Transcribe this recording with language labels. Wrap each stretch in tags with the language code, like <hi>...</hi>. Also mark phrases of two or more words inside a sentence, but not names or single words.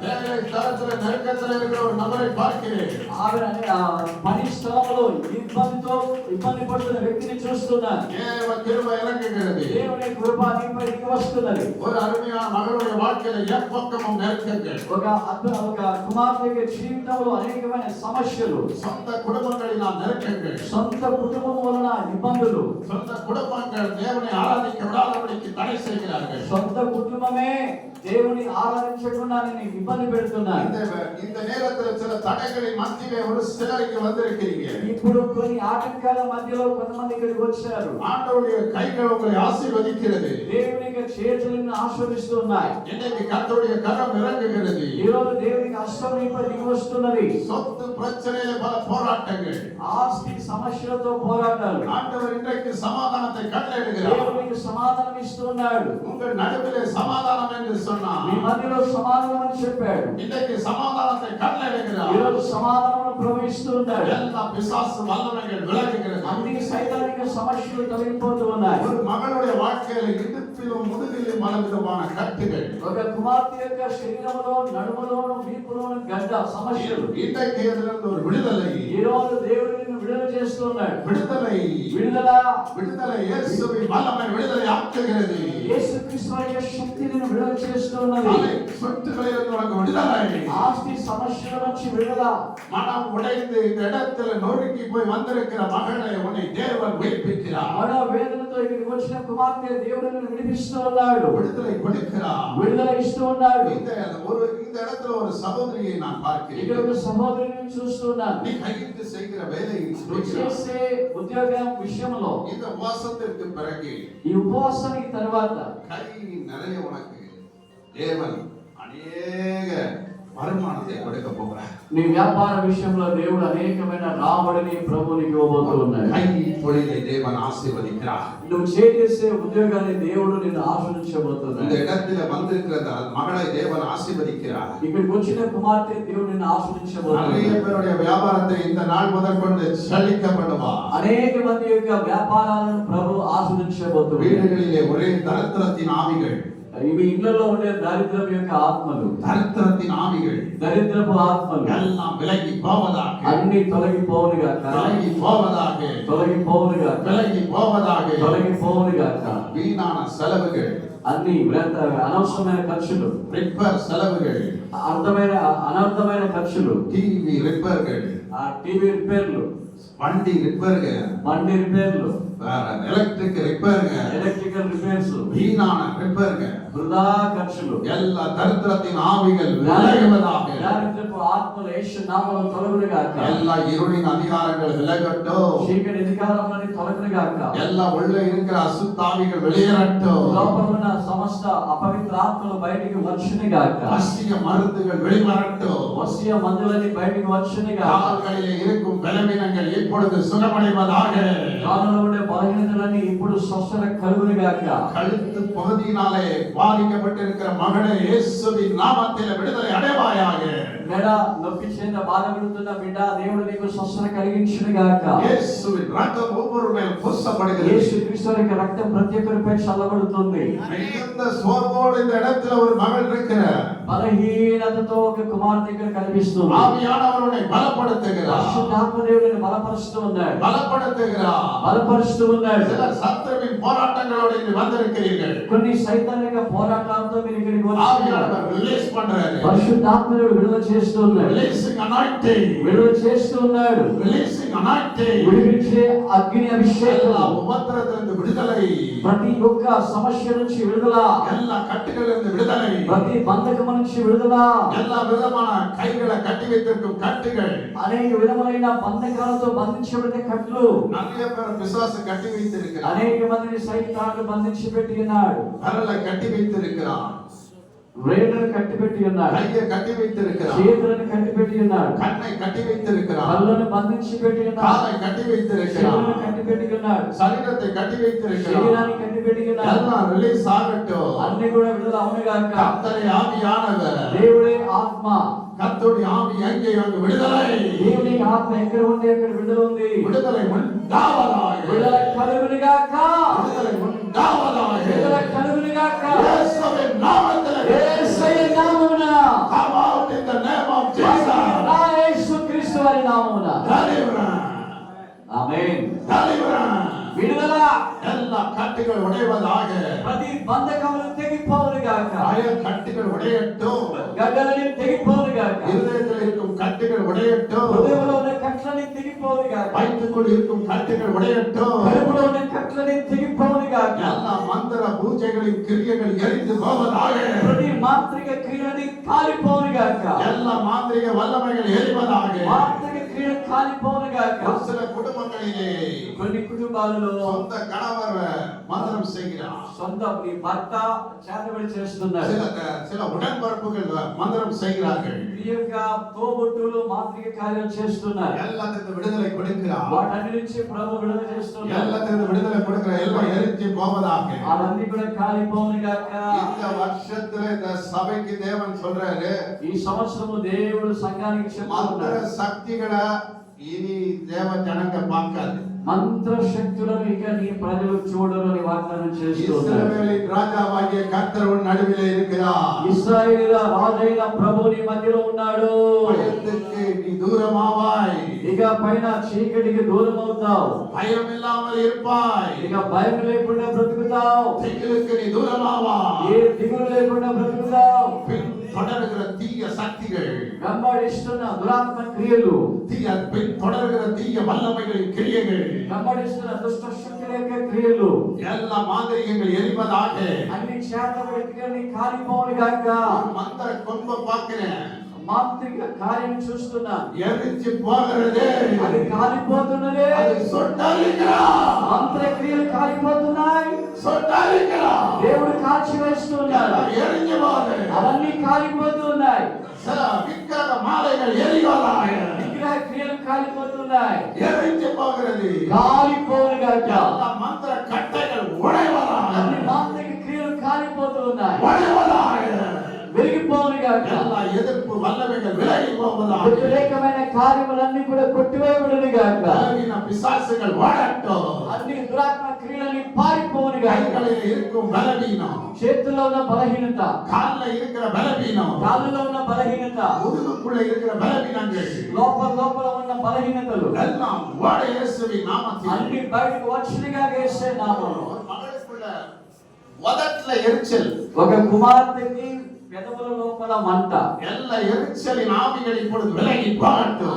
<te>పని స్థలంలో ఇబ్బంది పడుతున్న వ్యక్తిని చూస్తున్నాను. దేవుని కృప నీపై వస్తున్నది. ఒక కుమార్తె జీవితంలో అనేకమైన సమస్యలు సమస్యలు,</te> <ta>சொந்த குடும்பங்களினால் நெருக்கங்கள்,</ta> <te>సొంత కుటుంబం వలన ఇబ్బందులు,</te> <ta>சொந்த குடும்பங்கள் தேவனை ஆராதிக்க விடாதபடிக்கு தடை செய்கிறார்கள்.</ta> <te>సొంత కుటుంబమే దేవుని ఆరాధించకుండా నిన్ను ఇబ్బంది పెడుతున్నారు.</te> <ta>இந்த நேரத்தில் சில தடைகளின் மத்தியிலே ஒரு சிலர் இங்கு வந்திருக்கிறீங்க.</ta> <te>ఇప్పుడు కొన్ని ఆటంకాల మధ్యలో కొంతమంది ఇక్కడికి వచ్చారు.</te> <ta>ஆண்டவருடைய கைகள் உங்களை ஆசீர்வதிக்கிறது.</ta> <te>దేవుని యొక్క చేతులు నిన్ను ఆశీర్వదిస్తున్నాయి.</te> <ta>இன்னைக்கு கர்த்தருடைய கரம் இறங்குகிறது.</ta> <te>ఈ రోజు దేవునికి హస్తం నీపై దిగి వస్తున్నది.</te> <ta>சொத்து பிரச்சனையில பல போராட்டங்கள்,</ta> <te>ఆస్తి సమస్యలతో పోరాటాలు.</te> <ta>ஆண்டவர் இன்றைக்கு சமாதானத்தை கட்டளையிடுகிறார்.</ta> <te>దేవునికి సమాధానం ఇస్తున్నాడు.</te> <ta>உங்கள் நடுவிலே சமாதானம் என்று</ta> <te>మీ</te> <ta>சொன்னார்.</ta> <te>మధ్యలో సమాధానం అని చెప్పాడు.</te> <ta>இன்றைக்கு சமாதானத்தை கட்டளையிடுகிறார்.</ta> <te>ఈ రోజు సమాధానం ప్రవహిస్తున్నాడు.</te> <ta>எல்லா பிசாசு வல்லமைகள் விலகுகிறது.</ta> <te>అన్ని సైతానిక సమస్యలు తొలగిపోతూ ఉన్నాయి.</te> <ta>ஒரு மகளுடைய வாழ்க்கையில இடுப்பிலும் முதுகிலும் பலவிதமான கட்டுகள்,</ta> <te>ఒక కుమార్తె యొక్క శరీరంలో నడుములోను వీపులోను గడ్డ సమస్యలు.</te> <ta>இன்றைக்கு இதிலிருந்து ஒரு விடுதலை,</ta> <te>ఈ రోజు దేవుడు నిన్ను విడుదల చేస్తున్నాడు.</te> <ta>விடுதலை,</ta> <te>విడుదల,</te> <ta>விடுதலை. இயேசுவின் வல்லமை விடுதலை ஆக்குகிறது.</ta> <te>యేసుక్రీస్తు యొక్క శక్తి నిన్ను విడుదల చేస్తున్నది.</te> <ta>தலை சொத்துகளிலிருந்து உனக்கு விடுதலை.</ta> <te>ఆస్తి సమస్యల నుంచి విడుదల.</te> <ta>மனம் உடைந்து இந்த இடத்துல நொறுங்கி போய் வந்திருக்கிற மகளை உன்னை தேவன் உயிர்ப்பிக்கிறார்.</ta> <te>మన వేదనతో ఇక్కడికి వచ్చిన కుమార్తె దేవుడు నిన్ను విడిపిస్తూ ఉన్నాడు.</te> <ta>விடுதலை கொடுக்கிறார்.</ta> <te>విడుదల ఇస్తూ ఉన్నాడు.</te> <ta>இந்த இடத்துல ஒரு சகோதரியை நான்</ta> <te>ఇక్కడ</te> <ta>பார்க்கிறேன்.</ta> <te>ఒక సహోదరుని చూస్తున్నాను.</te> <ta>நீ கையிட்டு செய்கிற வேலையை</ta> <te>నువ్వు చేసే ఉద్యోగం విషయంలో</te> <ta>இந்த உபவாசத்திற்கு பிறகு</ta> <te>ఈ ఉపవాసానికి తర్వాత</te> <ta>கை நிறைய உனக்கு தேவன் அநேக வருமானத்தை கொடுக்க போகிறார்.</ta> <te>నీ వ్యాపార విషయంలో దేవుడు అనేకమైన రాబడిని ప్రభువునికి ఇవ్వబోతూ ఉన్నాడు.</te> <ta>கை தொழிலை தேவன் ஆசீர்வதிக்கிறார்.</ta> <te>నువ్వు చేసే ఉద్యోగాన్ని దేవుడు నిన్ను</te> <ta>இந்த</ta> <te>ఆశీర్వదించబోతున్నాడు.</te> <ta>இடத்துல வந்திருக்கிற மகளை தேவன் ஆசீர்வதிக்கிறார்.</ta> <te>ఇక్కడికి వచ్చిన కుమార్తె దేవుడు నిన్ను</te> <ta>நிறைய</ta> <te>ఆశీర్వదించబోతున్నాడు.</te> <ta>பேருடைய வியாபாரத்தை இந்த நாள் முதற்கொண்டு செழிக்கப்படுவார்.</ta> <te>అనేక మంది యొక్క వ్యాపారాలను ప్రభు ఆశీర్వదించబోతున్నాడు.</te> <ta>வீடுகளிலே ஒரே தரித்திரத்தின் ஆவிகள்,</ta> <te>ఇవి ఇళ్లలో ఉండే దరిద్రం యొక్క ఆత్మలు,</te> <ta>தரித்திரத்தின் ஆவிகள்</ta> <te>దరిద్రపు ఆత్మలు</te> <ta>எல்லாம் விலகி போவதாக,</ta> <te>అన్ని తొలగిపోవునుగా,</te> <ta>விலகி போவதாக,</ta> <te>తొలగిపోవునుగా,</te> <ta>விலகி போவதாக.</ta> <te>తొలగిపోవునుగా.</te> <ta>வீணான செலவுகள்,</ta> <te>అన్ని అనవసరమైన ఖర్చులు,</te> <ta>ரிப்பேர் செலவுகள்,</ta> <te>అనర్థమైన ఖర్చులు,</te> <ta>டிவி ரிப்பேர்கள்,</ta> <te>ఆ టీవీ రిపేర్లు,</te> <ta>வண்டி ரிப்பேர்கள்,</ta> <te>బండి రిపేర్లు,</te> <ta>எலக்ட்ரிக் ரிப்பேர்கள்,</ta> <en>electrical repairs,</en> <ta>வீணான ரிப்பேர்கள்,</ta> <te>వృధా ఖర్చులు,</te> <ta>எல்லா தரித்திரத்தின் ஆவிகள் விலகுவதாக.</ta> <te>దారిద్రపు ఆత్మలు యేసు నామములో తొలగునుగాక.</te> <ta>எல்லா இருளின் அதிகாரங்கள் விலகட்டும்.</ta> <te>చీకటి అధికారములని తొలగునుగాక.</te> <ta>எல்லா உள்ள இருக்கிற அசுத்தாவிகள் வெளியேறட்டும்.</ta> <te>లోపల ఉన్న సమస్త అపవిత్ర ఆత్మలు బయటికి వచ్చునుగాక.</te> <ta>வசிய மருந்துகள் வெளிவரட்டும்.</ta> <te>వసియ మందులని బయటికి వచ్చునుగాక.</te> <ta>கால்களிலே இருக்கும் பலவீனங்கள் இப்பொழுது சுகமடைவதாக.</ta> <te>కాళ్ళలో ఉండే బలహీనతలన్నీ ఇప్పుడు స్వస్థత కలుగునుగాక.</te> <ta>கழுத்து பகுதியினாலே பாதிக்கப்பட்டிருக்கிற மகனே இயேசுவின் நாமத்தில் விடுதலை அடைவாயாக.</ta> <te>మెడ నొప్పి చేత బాధపడుతున్న బిడ్డ దేవుడు నీకు స్వస్థత కలిగించునుగాక.</te> <ta>இயேசுவின் ரத்தம் ஒவ்வொரு மேல் பூசப்படுகிறது.</ta> <te>యేసుక్రీస్తు యొక్క రక్తం ప్రతి ఒక్కరిపై చల్లబడుతుంది.</te> <ta>மிகுந்த சோர்வோடு இந்த இடத்துல ஒரு மகள் இருக்கிறார்.</ta> <te>బలహీనతతో ఒక కుమార్తె ఇక్కడ కనిపిస్తుంది.</te> <ta>ஆவியானவர் உன்னை பலப்படுத்துகிறார்.</ta> <te>పరిశుద్ధాత్మ దేవుడిని బలపరుస్తూ ఉన్నాడు.</te> <ta>பலப்படுத்துகிறார்.</ta> <te>బలపరుస్తూ ఉన్నాడు.</te> <ta>சிலர் சத்துருவின் போராட்டங்களோடு இங்கு வந்திருக்கிறீர்கள்.</ta> <te>కొన్ని సైతానిక పోరాటాలతో మీరు ఇక్కడికి వచ్చారు.</te> <ta>ஆவியானவர் ரிலீஸ் பண்றாரு.</ta> <te>పరిశుద్ధాత్మ దేవుడు విడుదల చేస్తూ ఉన్నాడు.</te> <en>releasing anointing.</en> <te>విడుదల చేస్తూ ఉన్నాడు.</te> <en>releasing anointing.</en> <te>విడిపించే అగ్ని అభిషేకం.</te> <ta>எல்லா உபத்திரத்திலிருந்து விடுதலை.</ta> <te>ప్రతి ఒక్క సమస్య నుంచి విడుదల.</te> <ta>எல்லா கட்டுகளிலிருந்து விடுதலை.</ta> <te>ప్రతి బంధకం నుంచి విడుదల.</te> <ta>எல்லா விதமான கைகளை கட்டி வைத்திருக்கும் கட்டுகள்.</ta> <te>అనేక విధములైన బంధకాలతో బంధించబడిన కట్లు.</te> <ta>நிறைய பேர் பிசாசு கட்டி வைத்திருக்கிறார்.</ta> <te>అనేక మందిని సైతాను బంధించి పెట్టి ఉన్నాడు.</te> <ta>விரலை கட்டி வைத்திருக்கிறான்.</ta> <te>వేళ్లను కట్టిపెట్టి ఉన్నాడు.</te> <ta>கையை கட்டி வைத்திருக்கிறான்.</ta> <te>చేతులను కట్టిపెట్టి ఉన్నాడు.</te> <ta>கண்ணை கட்டி வைத்திருக்கிறான்.</ta> <te>కళ్ళను బంధించి పెట్టి ఉన్నాడు.</te> <ta>காலை கட்டி வைத்திருக்கிறான்.</ta> <te>చెవులను కట్టిపెట్టి ఉన్నాడు.</te> <ta>சரீரத்தை கட்டி வைத்திருக்கிறான்.</ta> <te>శరీరాన్ని కట్టిపెట్టి ఉన్నాడు.</te> <ta>எல்லாம் ரிலீஸ் ஆகட்டும்.</ta> <te>అన్ని కూడా విడుదల అవునుగాక.</te> <ta>கர்த்தரே ஆவியானவர்.</ta> <te>దేవుడే ఆత్మ.</te> <ta>கர்த்தருடைய ஆவி எங்கே அங்கு விடுதலை.</ta> <te>దేవుని ఆత్మ ఎక్కడ ఉంది అక్కడ విడుదల ఉంది.</te> <ta>விடுதலை உண்டாவதாக.</ta> <te>విడుదల కలుగునుగాక.</te> <ta>விடுதலை உண்டாவதாக.</ta> <te>విడుదల కలుగునుగాక.</te> <ta>இயேசுவின் நாமத்தில்</ta> <te>యేసయ్య నామమున.</te> <en>come out in the name of Jesus.</en> <te>నా యేసుక్రీస్తు వారి నామమున.</te> <en>Deliverance.</en> <te>ఆమేన్.</te> <en>Deliverance.</en> <te>విడుదల</te> <ta>எல்லா கட்டுகள் உடைவதாக</ta> <te>ప్రతి బంధకములు తెగిపోవును గాక</te> <ta>பய கட்டுகள் உடையட்டும்</ta> <te>గడ్డలని తెగిపోవును గాక</te> <ta>இருதயத்தில் இருக்கும் கட்டுகள் உடையட்டும்</ta> <te>హృదయంలో ఉన్న కట్లని తెగిపోవును గాక</te> <ta>வயிற்றுக்குள் இருக்கும் கட்டுகள் உடையட்டும்</ta> <te>కడుపులో ఉన్న కట్లని తెగిపోవును గాక</te> <ta>எல்லா மந்திர பூஜைகளின் கிரியைகள் எரிந்து போவதாக</ta> <te>ప్రతి మాంత్రిక క్రియలని కాలిపోవును గాక</te> <ta>எல்லா மாந்திரிக வல்லமைகள் எரிவதாக</ta> <te>మాంత్రిక క్రియలు కాలిపోవును గాక</te> <ta>ஒரு சில குடும்பங்களிலே</ta> <te>కొన్ని కుటుంబాలలో</te> <ta>சொந்த கணவர் மந்திரம் செய்கிறார்</ta> <te>సొంత నీ భర్త చేతబడి చేస్తున్నారు</te> <ta>சில உடன்பரப்புகள் மந்திரம் செய்கிறார்கள்</ta> <te>ఈ యొక్క తోబుట్టులు మాంత్రిక కార్యాలు చేస్తున్నారు</te> <ta>எல்லாத்துக்கும் விடுதலை கொடுக்கிறார்</ta> <te>వాటన్ని నుంచి ప్రభు విడుదల చేస్తున్నారు</te> <ta>எல்லாத்துக்கும் விடுதலை கொடுக்கிற எல்லாம் எரிஞ்சு போவதாக</ta> <te>అవన్నీ కూడా కాలిపోవును గాక</te> <ta>இந்த வருஷத்துல இந்த சபைக்கு தேவன் சொல்றாரு</ta> <te>ఈ సంవత్సరము దేవుడు సంఘానికి</te> <ta>மந்திர</ta> <te>చెప్తున్నారు</te> <ta>சக்திகளை இனி தேவ ஜனங்க பார்க்காது</ta> <te>మంత్ర శక్తులను ఇక నీ ప్రజలు చూడరు అని వాగ్దానం చేస్తున్నారు</te> <ta>இஸ்ரவேலின் ராஜாவாகிய கர்த்தர் உன் நடுவிலே இருக்கிறார்</ta> <te>ఇశ్రాయేలుల రాజైన ప్రభు నీ మధ్యలో ఉన్నాడు</te> <ta>பயத்துக்கு நீ தூரமாவாய்</ta> <te>ఇక పైన చీకటికి దూరం అవుతావు</te> <ta>பயம் இல்லாமல் இருப்பாய்</ta> <te>ఇక భయం లేకుండా బ్రతుకుతావు</te> <ta>திகிலுக்கு நீ தூரமாவாய்</ta> <te>ఏ దిగులు లేకుండా బ్రతుకుతావు</te> <ta>பின் தொடர்கிற தீய சக்திகள்</ta> <te>వెంబడిస్తున్న దురాత్మ క్రియలు</te> <ta>பின் தொடர்கிற தீய வல்லமைகளின் கிரியைகள்</ta> <te>వెంబడిస్తున్న దుష్ట శక్తుల యొక్క క్రియలు</te> <ta>எல்லா மாந்திரிகங்கள் எரிவதாக</ta> <te>అన్ని చేతబడి క్రియల్ని కాలిపోవును గాక</te> <ta>மந்திர கொம்ப பார்க்கிறேன்</ta> <te>మాంత్రిక కార్యం చూస్తున్నా</te> <ta>எரிச்சு போகிறது</ta> <te>అది కాలిపోతున్నదే</te> <ta>அது சொட்டாலிக்கிறா</ta> <te>మంత్ర క్రియలు కాలిపోతున్నాయి</te> <ta>சொட்டாலிக்கிறா</ta> <te>దేవుడు కాల్చి వేస్తున్నాడు</te> <ta>எரிஞ்சு போகுது</ta> <te>అవన్నీ కాలిపోతున్నాయి</te> <ta>சில விக்கிரக மாலைகள் எரிவதாக</ta> <te>విగ్రహ క్రియలు కాలిపోతున్నాయి</te> <ta>எரிஞ்சு போகிறது</ta> <te>కాలిపోవును గాక</te> <ta>எல்லா மந்திர கட்டைகள் உடைவதாக</ta> <te>అన్ని మాంత్రిక క్రియలు కాలిపోతున్నాయి</te> <ta>உடைவதாக</ta> <te>వెలిగిపోవును గాక</te> <ta>எல்லா எதிர்ப்பு வல்லமைகள் விலகி போவதாக</ta> <te>వ్యతిరేకమైన కార్యములన్నీ కూడా కొట్టివేయబడును గాక</te> <ta>பலவீன பிசாசுகள் வாழட்டும்</ta> <te>అన్ని దురాత్మ క్రియలని పారిపోవును గాక</te> <ta>கைகளில் இருக்கும் பலவீனம்</ta> <te>చేతుల్లో ఉన్న బలహీనత</te> <ta>கால்ல இருக்கிற பலவீனம்</ta> <te>కాళ్ళలో ఉన్న బలహీనత</te> <ta>முதுகுக்குள்ள இருக்கிற பலவீனங்கள்</ta> <te>లోపల ఉన్న బలహీనతలు</te> <ta>எல்லாம் ஓட இயேசுவின் நாமத்தில்</ta> <te>అన్ని బయటకు వచ్చినగా యేసే నామములో</te> <ta>ஒரு மகளுக்குள்ள உதட்டுல எரிச்சல்</ta> <te>ఒక కుమార్తెకి పెదవుల లోపల మంట</te> <ta>எல்லா எரிச்சலின் ஆவிகள் இப்பொழுது விலகி போகட்டும்</ta>